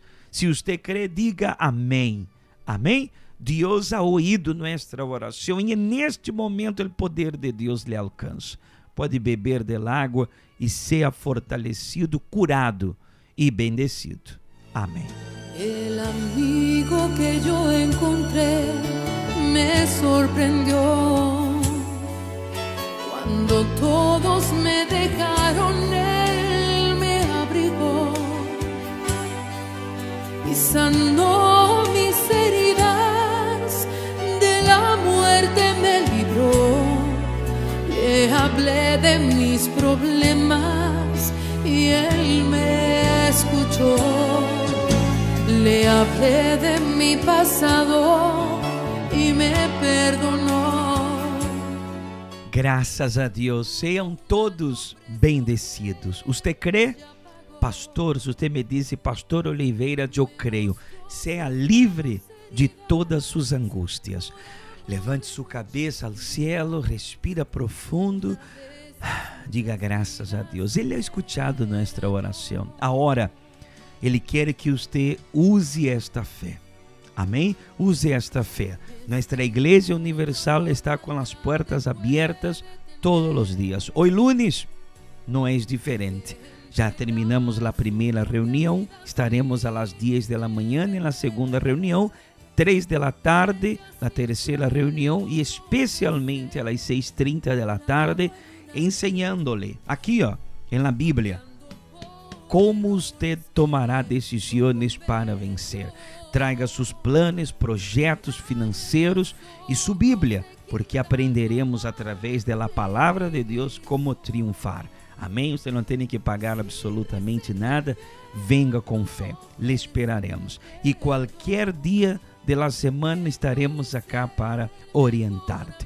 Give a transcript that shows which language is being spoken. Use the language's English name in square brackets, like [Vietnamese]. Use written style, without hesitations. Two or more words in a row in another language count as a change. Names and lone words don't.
[Portuguese] Se você crê, diga amém. Amém? Deus ha ouído nossa oração e neste momento o poder de Deus lhe alcança. Pode beber da água e ser fortalecido, curado e bendecido. Amém. [Spanish] El amigo que yo encontré me sorprendió. Cuando todos me dejaron, él me abrigó y sanó mis heridas, de la muerte me libró. Le hablé de mis problemas y él me escuchó. Le hablé de mi pasado y me perdonó. [Portuguese] Graças a Deus, sejam todos bendecidos. Você crê? Pastor, se você me disse, Pastor Oliveira, eu creio. Seja livre de todas suas angústias. Levante sua cabeça ao cielo, respira profundo. Diga graças a Deus. Ele ha escutado nossa oração. Agora, Ele quer que você use esta fé. Amém? Use esta fé. [Spanish] Nuestra Iglesia Universal está con las puertas abiertas todos los días. Hoy lunes no es diferente. Ya terminamos la primera reunión, estaremos a las 10 de la mañana en la segunda reunión, 3 de la tarde, la tercera reunión y especialmente a las 6:30 de la tarde, enseñándole aquí en la Biblia cómo usted tomará decisiones para vencer. Traiga sus planos, [Portuguese] projetos financeiros e sua Bíblia, porque aprenderemos através da palavra de Deus como triunfar. Amém? Você não tem que pagar absolutamente nada. [Spanish] Venga com fé. Le esperaremos. [Portuguese] E qualquer dia da semana estaremos acá para orientar-te.